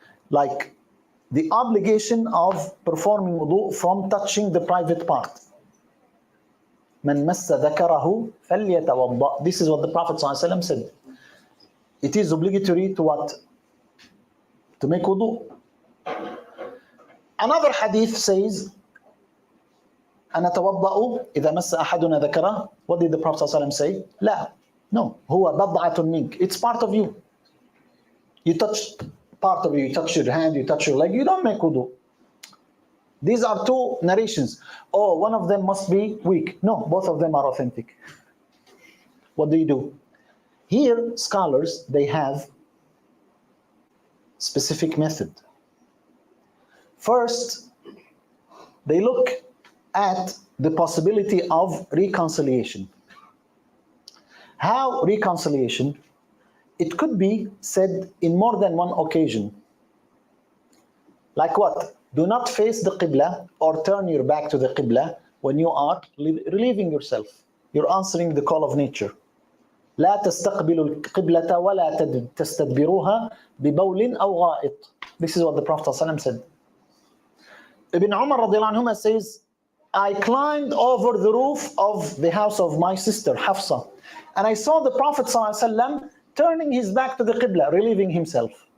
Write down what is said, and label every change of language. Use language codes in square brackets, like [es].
[en] Like the obligation of performing wudu from touching the private part. [ar] من مس ذكره فليتوضأ. [en] This is what the Prophet ﷺ said. It is obligatory to what? To make wudu. Another hadith says, [ar] أنا أتوضأ إذا مس أحدنا ذكره. [en] What did the Prophet ﷺ say? [ar] لا. [en] No. [ar] هو بضعة منك. [en] It's part of you. You touch part of you, you touch your hand, you touch your leg, you don't make wudu. These are two narrations. Oh, one of them must be weak. No, both of them are authentic. What do? Here, scholars, they have specific method. First, they look at the possibility of reconciliation. How reconciliation? It could be said in more than one occasion. Like what? Do not face the Qibla or turn your back to the Qibla when you are relieving yourself. You're answering the call of nature. [ar] لا تستقبلوا القبلة ولا تستدبروها ببول أو غائط. [en] This is what the Prophet ﷺ said. Ibn Umar radiallahu anhuma says, I climbed over the roof of the house of my sister Hafsa, and I saw the Prophet ﷺ turning his back to the Qibla, relieving himself.